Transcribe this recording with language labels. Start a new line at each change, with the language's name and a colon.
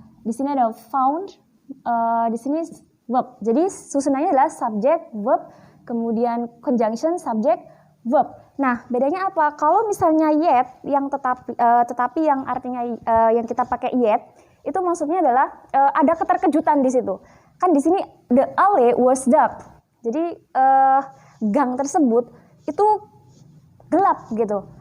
Indonesian: Di sini ada found, di sini verb. Jadi susunannya adalah subject, verb, kemudian conjunction, subject, verb. Nah, bedanya apa? Kalau misalnya yet, yang tetapi yang artinya yang kita pakai yet, itu maksudnya adalah ada keterkejutan di situ. Kan di sini
English: the alley was dark.
Indonesian: Jadi gang tersebut itu gelap gitu.